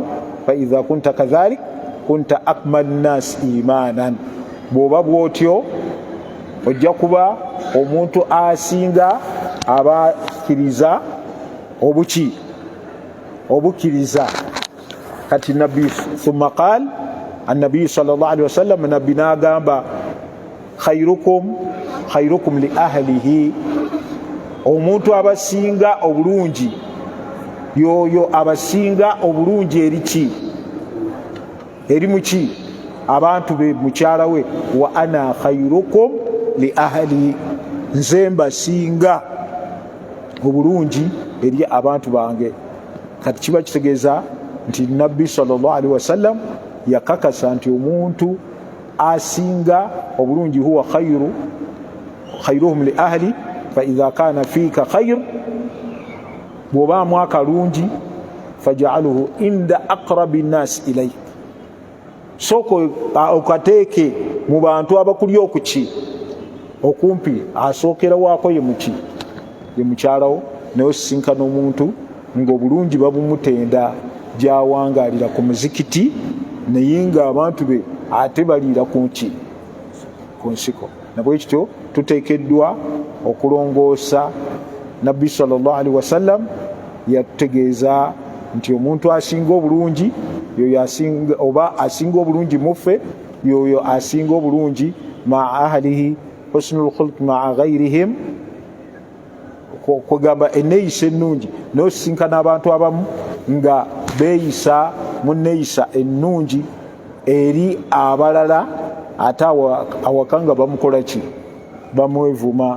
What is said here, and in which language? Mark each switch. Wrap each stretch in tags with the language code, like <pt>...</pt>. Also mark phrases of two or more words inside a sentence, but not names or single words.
<ar>فإذا كنت كذلك كنت أكمل الناس إيمانا,</ar> <lg>bw'oba bw'otyo ojja kuba omuntu asinga abakkiriza obuki? Obukkiriza. Kati nabbi</lg> <ar>ثم قال النبي صلى الله عليه وسلم</ar> <lg>nabbi n'agamba</lg> <ar>خيركم لأهله,</ar> <lg>omuntu abasinga obulungi yoyo abasinga obulungi eriki eri muki abantu be mukyala we,</lg> <ar>وأنا خيركم لأهلي,</ar> <lg>nze mbasinga obulungi eri abantu bange. Kati kiba kitegeeza nti nabbi</lg> <ar>صلى الله عليه وسلم</ar> <lg>yakakasa nti omuntu asinga obulungi huwa</lg> <ar>خيرهم لأهل فإذا كان فيك خير,</ar> <lg>bwobaamu akalungi faj'alhu</lg> <ar>عند أقرب الناس إليك,</ar> <lg>soko okateeke mu bantu abakuli okuki okumpi, asookera waako ye muki ye mukyalawo, naye osisinkana omuntu ng'obulungi babumutenda gyawangaalira ku muzikiti naye ng'abantu be ate baliira kunki ku nsiko. nabwe kityo tuteekeddwa okulongoosa. Nabbi</lg> <ar>صلى الله عليه وسلم</ar> <lg>yatutegeeza nti omuntu asinga obulungi yoyo asinga, oba asinga obulungi muffe yoyo asinga obulungi</lg> <ar>مع أهله حسن الخلق مع غيرهم,</ar> <lg>kugamba enneeyisa ennungi n'osisinkana abantu abamu nga beeyisa mu nneeyisa ennungi eri abalala, ate awaka nga bamukola ki, bamwevuma.</lg>